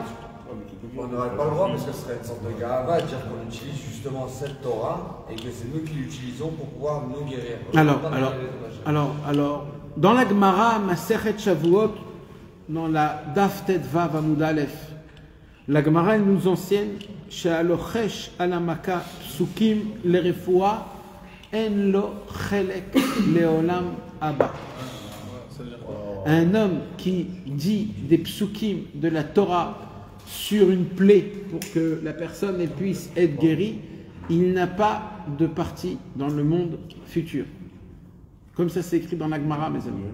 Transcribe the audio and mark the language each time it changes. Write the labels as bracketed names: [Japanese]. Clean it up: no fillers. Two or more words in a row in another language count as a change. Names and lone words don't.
[French] On n'aurait pas le droit parce que ce serait une sorte de garava à dire qu'on utilise justement cette Torah et que c'est nous qui l'utilisons pour pouvoir nous guérir. Alors, dans la Gemara, Masechet Shavuot, dans la Daf Tet Vav Amud Aleph, [Hebrew] la Gemara elle nous enseigne שהלוחש על המכה פסוקים לרפואה אין לו חלק לעולם הבא. [French] Un homme qui dit des psukim de la Torah sur une plaie pour que la personne elle puisse être guérie, il n'a pas de partie dans le monde futur. Comme ça c'est écrit dans la Gemara, mes amis.